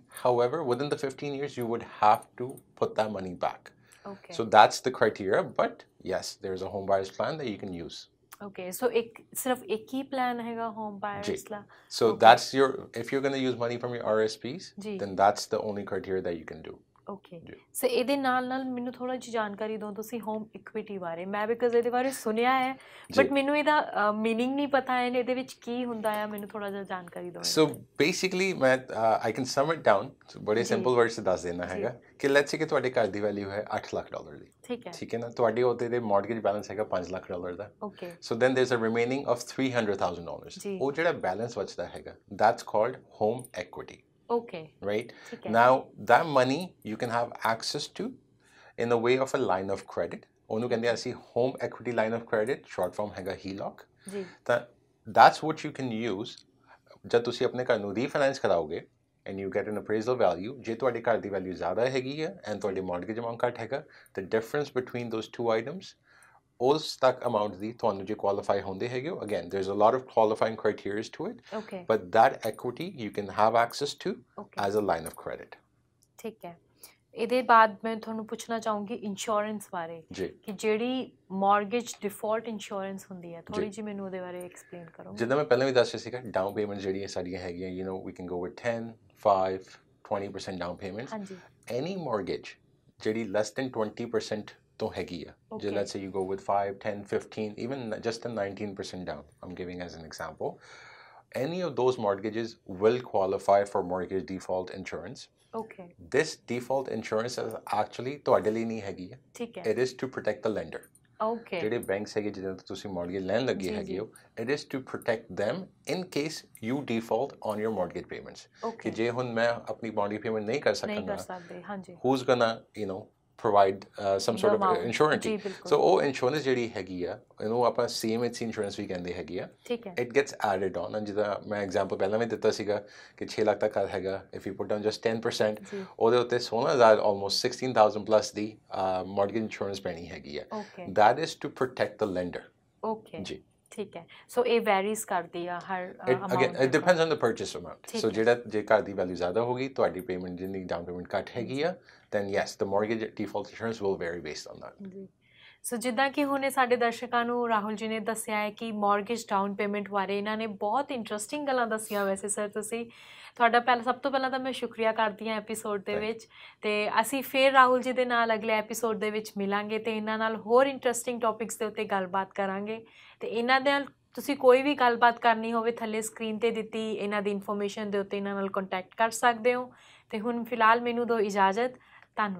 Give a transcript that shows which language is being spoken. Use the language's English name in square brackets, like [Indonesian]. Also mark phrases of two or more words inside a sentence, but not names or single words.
[English] However, within the 15 years, you would have to put that money back. So that's the criteria. But yes, there's a home buyer's plan that you can use. [Punjabi] So ਸਿਰਫ਼ ਇੱਕ ਹੀ plan ਹੈਗਾ [English] home buyers [Punjabi] ਲਾ. [English] So that's if you're going to use money from your RSPs, then that's the only criteria that you can do. [Punjabi] ਸੋ ਇਹਦੇ ਨਾਲ ਮੈਨੂੰ ਥੋੜਾ ਜਿਹੀ ਜਾਣਕਾਰੀ ਦਿਓ ਤੁਸੀਂ [English] home equity [Punjabi] ਬਾਰੇ ਮੈਂ ਬਿਕਾਜ਼ ਇਹਦੇ ਬਾਰੇ ਸੁਣਿਆ ਹੈ ਬਟ ਮੈਨੂੰ ਇਹਦਾ ਮੀਨਿੰਗ ਨਹੀਂ ਪਤਾ ਹੈ ਇਹਦੇ ਵਿੱਚ ਕੀ ਹੁੰਦਾ ਹੈ ਮੈਨੂੰ ਥੋੜਾ ਜਿਹਾ ਜਾਣਕਾਰੀ ਦਿਓ ਸੋ ਬੇਸਿਕਲੀ ਮੈਂ [English] I can sum it down [Punjabi] ਬੜੇ [English] simple words [Punjabi] ਚ ਦੱਸ ਦੇਣਾ ਹੈਗਾ ਕਿ [English] let's say [Punjabi] ਕਿ ਤੁਹਾਡੇ ਘਰ ਦੀ ਵੈਲਿਊ ਹੈ $8 ਲੱਖ ਦੀ ਠੀਕ ਹੈ ਨਾ ਤੁਹਾਡੇ ਉਹਦੇ ਦੇ [English] mortgage balance [Punjabi] ਹੈਗਾ $5 ਲੱਖ ਦਾ [English] so then there is a remaining of $300,000 [Punjabi] ਉਹ ਜਿਹੜਾ ਬੈਲੈਂਸ ਬਚਦਾ ਹੈਗਾ [English] that's called home equity. Right? Now, that money you can have access to in the way of a line of credit. [Punjabi] ਉਹਨੂੰ ਕਹਿੰਦੇ ਅਸੀਂ [English] home equity line of credit, short form [Punjabi] ਹੈਗਾ HELOC. [English] That's what you can use [Punjabi] ਜਦ ਤੁਸੀਂ ਆਪਣੇ ਘਰ ਨੂੰ refinance ਕਰਾਓਗੇ [English] and you get an appraisal value. [Punjabi] ਜੇ ਤੁਹਾਡੇ ਘਰ ਦੀ value ਜ਼ਿਆਦਾ ਹੈਗੀ ਹੈ and ਤੁਹਾਡੇ mortgage amount ਘੱਟ ਹੈਗਾ, [English] the difference between those two items [Punjabi] ਉਸ ਤੱਕ ਅਮਾਊਂਟ ਦੀ ਤੁਹਾਨੂੰ ਜੇ ਕੁਆਲੀਫਾਈ ਹੁੰਦੇ ਹੈਗੇ ਹੋ [English] again there is a lot of qualifying criterias to it but that equity you can have access to as a line of credit. [Punjabi] ਠੀਕ ਹੈ ਇਹਦੇ ਬਾਅਦ ਮੈਂ ਤੁਹਾਨੂੰ ਪੁੱਛਣਾ ਚਾਹੂੰਗੀ ਇੰਸ਼ੋਰੈਂਸ ਬਾਰੇ ਕਿ ਜਿਹੜੀ [English] mortgage default insurance [Punjabi] ਹੁੰਦੀ ਹੈ ਥੋੜੀ ਜਿਹੀ ਮੈਨੂੰ ਉਹਦੇ ਬਾਰੇ ਐਕਸਪਲੇਨ ਕਰੋ. ਜਿੱਦਾਂ ਮੈਂ ਪਹਿਲਾਂ ਵੀ ਦੱਸਿਆ ਸੀਗਾ [English] down payment [Punjabi] ਜਿਹੜੀਆਂ ਸਾਡੀਆਂ ਹੈਗੀਆਂ [English] you know we can go with 10 5 20% down payment. any mortgage ਜਿਹੜੀ less than 20% [Punjabi] ਤੋਂ ਹੈਗੀ ਆ ਜੇ [English] let's say you go with 5 10 15 even just a 19% down I'm giving as an example any of those mortgages will qualify for mortgage default insurance. This default insurance is actually [Punjabi] ਤੁਹਾਡੇ ਲਈ ਨਹੀਂ ਹੈਗੀ ਆ [English] it is to protect the lender. [Punjabi] ਜਿਹੜੇ ਬੈਂਕਸ ਹੈਗੇ ਜਿਹਨਾਂ ਤੋਂ ਤੁਸੀਂ mortgage ਲੈਣ ਲੱਗੇ ਹੈਗੇ ਹੋ [English] it is to protect them in case you default on your mortgage payments. [Punjabi] ਕਿ ਜੇ ਹੁਣ ਮੈਂ ਆਪਣੀ mortgage payment ਨਹੀਂ ਕਰ ਸਕਾਂਗਾ [English] who's gonna provide some sort of insurance. [Punjabi] So ਉਹ insurance ਜਿਹੜੀ ਹੈਗੀ ਆ ਇਹਨੂੰ ਆਪਾਂ CMHC insurance ਵੀ ਕਹਿੰਦੇ ਹੈਗੀ ਆ [English] it gets added on and [Punjabi] ਜਿੱਦਾਂ ਮੈਂ example ਪਹਿਲਾਂ ਵੀ ਦਿੱਤਾ ਸੀਗਾ ਕਿ 6 ਲੱਖ ਤੱਕ ਹੈਗਾ [English] if you put down just 10% [Punjabi] ਉਹਦੇ ਉੱਤੇ 16,000 almost 16,000 plus ਦੀ [English] mortgage insurance [Punjabi] ਪੈਣੀ ਹੈਗੀ ਆ [English] that is to protect the lender. [Punjabi] ਜੀ ਠੀਕ ਹੈ ਸੋ ਇਹ ਵੈਰੀਜ਼ ਕਰਦੀ ਆ ਹਰ [English] again it depends on the purchase amount so [Punjabi] ਜਿਹੜਾ ਜੇ ਘਰ ਦੀ ਵੈਲਿਊ ਜ਼ਿਆਦਾ ਹੋਗੀ ਤੁਹਾਡੀ ਪੇਮੈਂਟ ਜਿੰਨੀ [English] down payment [Punjabi] ਘੱਟ ਹੈਗੀ ਆ [English] then yes the mortgage default insurance will vary based on that. [Punjabi] ਜੀ ਸੋ ਜਿੱਦਾਂ ਕਿ ਹੁਣੇ ਸਾਡੇ ਦਰਸ਼ਕਾਂ ਨੂੰ ਰਾਹੁਲ ਜੀ ਨੇ ਦੱਸਿਆ ਹੈ ਕਿ ਮਾਰਗੇਜ ਡਾਊਨ ਪੇਮੈਂਟ ਬਾਰੇ ਇਹਨਾਂ ਨੇ ਬਹੁਤ ਇੰਟਰਸਟਿੰਗ ਗੱਲਾਂ ਦੱਸੀਆਂ ਵੈਸੇ ਸਰ ਤੁਸੀਂ ਤੁਹਾਡਾ ਸਭ ਤੋਂ ਪਹਿਲਾਂ ਤਾਂ ਮੈਂ ਸ਼ੁਕਰੀਆ ਕਰਦੀ ਹਾਂ ਐਪੀਸੋਡ ਦੇ ਵਿੱਚ ਤੇ ਅਸੀਂ ਫਿਰ ਰਾਹੁਲ ਜੀ ਦੇ ਨਾਲ ਅਗਲੇ ਐਪੀਸੋਡ ਦੇ ਵਿੱਚ ਮਿਲਾਂਗੇ ਤੇ ਇਹਨਾਂ ਨਾਲ ਹੋਰ [English] interesting topics [Punjabi] ਦੇ ਉੱਤੇ ਗੱਲਬਾਤ ਕਰਾਂਗੇ ਤੇ ਇਹਨਾਂ ਦੇ ਨਾਲ ਤੁਸੀਂ ਕੋਈ ਵੀ ਗੱਲਬਾਤ ਕਰਨੀ ਹੋਵੇ ਥੱਲੇ ਸਕਰੀਨ ਤੇ ਦਿੱਤੀ ਇਹਨਾਂ ਦੀ ਇਨਫੋਰਮੇਸ਼ਨ ਦੇ ਉੱਤੇ ਇਹਨਾਂ ਨਾਲ ਕੰਟੈਕਟ ਕਰ ਸਕਦੇ ਹੋ ਤੇ ਹੁਣ ਫਿਲਹਾਲ ਮੈਨੂੰ ਦਿਓ ਇਜਾਜ਼ਤ.